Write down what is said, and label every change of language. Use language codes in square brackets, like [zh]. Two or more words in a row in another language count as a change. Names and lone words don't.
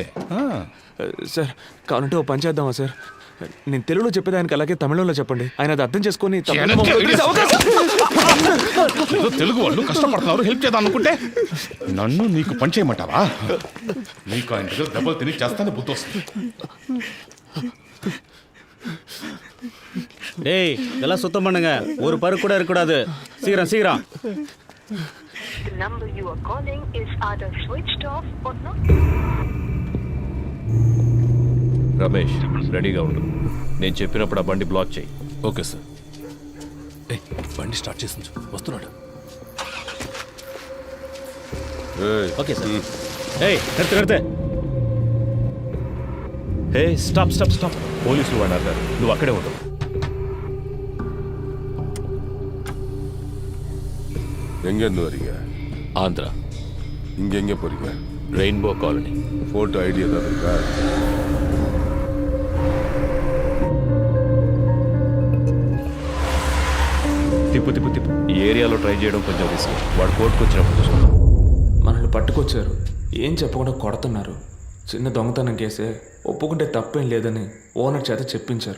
[te] సార్ కావాలంటే ఓ పని చేద్దామా సార్? నేను తెలుగులో చెప్పేదానికి అలాగే తమిళంలో చెప్పండి. ఆయన అది అర్థం చేసుకొని తమిళంలో మమ్మల్ని వదిలేసే అవకాశం- ఏదో తెలుగు వాళ్ళు కష్టపడుతున్నారు, హెల్ప్ చేద్దాం అనుకుంటే నన్ను నీకు పని చేయమంటావా? నీకు ఆయన దగ్గర దెబ్బలు తిని చేస్తానే బుద్ధి వస్తుంది. [ta] டேய் இதெல்லாம் சுத்தம் பண்ணுங்க, ஒரு பருக்கு கூட இருக்கக்கூடாது. சீக்கிரம் சீக்கிரம். [en] The number you are calling is either switched off or not. [te] రమేష్ రెడీగా ఉండు. నేను చెప్పినప్పుడు ఆ బండి బ్లాక్ చేయి. [en] okay sir. [te] బండి స్టార్ట్ చేసి వస్తున్నాడు. ఏయ్, [en] okay sir. [ta] ஏய் நிறுத்து நிறுத்து. [en] hey stop stop stop. [te] పోలీసులు వాడు అన్నారు, నువ్వు అక్కడే ఉండు. [ta] எங்கேருந்து வரீங்க? [te] ఆంధ్ర [ta] இங்கே எங்கே போறீங்க? [te] రెయిన్బో కాలనీ. [en] photo ID [ta] ஏதாவது இருக்கா? [te] తిప్పు తిప్పు తిప్పు. ఈ ఏరియాలో ట్రై చేయడం కొంచెం రిస్క్. వాడు కోర్టుకు వచ్చినప్పుడు చూసుకుందాం. మనల్ని పట్టుకొచ్చారు, ఏం చెప్పకుండా కొడుతున్నారు. చిన్న దొంగతనం కేసే, ఒప్పుకుంటే తప్పేం లేదని ఓనర్ చేత చెప్పించారు.